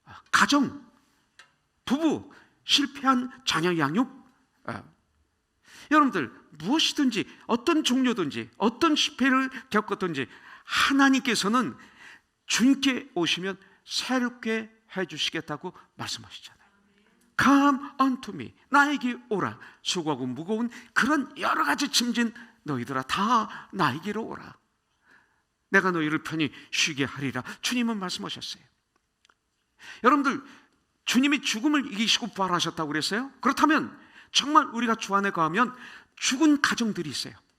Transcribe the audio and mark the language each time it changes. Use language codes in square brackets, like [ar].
[ko] 가정, 부부, 실패한 자녀 양육. 여러분들, 무엇이든지, 어떤 종류든지, 어떤 실패를 겪었든지 하나님께서는 주님께 오시면 새롭게 해주시겠다고 말씀하시잖아요. [en] Come unto me, [ko] 나에게 오라. 수고하고 무거운 그런 여러 가지 짐진 너희들아, 다 나에게로 오라. 내가 너희를 편히 쉬게 하리라. 주님은 말씀하셨어요. 여러분들, 주님이 죽음을 이기시고 부활하셨다고 그랬어요? 그렇다면 정말 우리가 주 안에 거하면 죽은 가정들이 있어요.